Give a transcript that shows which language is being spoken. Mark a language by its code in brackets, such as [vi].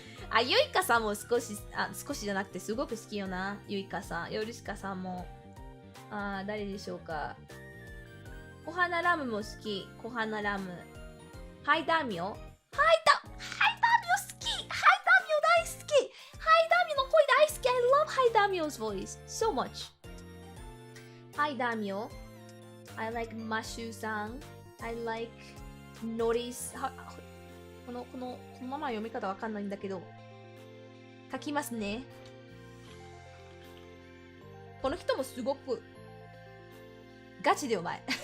[ja] あ、ゆいかさんも少しじゃなくてすごく好きよな。ゆいかさん、ヨルシカさんも。誰でしょうか。コハナラムも好き。コハナラム。ハイダミオ。ハイダミオ好き。ハイダミオ大好き。ハイダミオの声大好き。 [en] I love ハイダミオ 's voice so much. [ja] ハイダミオ。 [en] I like マシュさん。 I like ノリス。 [ja] このまま読み方わかんないんだけど。書きますね。この人もすごくガチでうまい。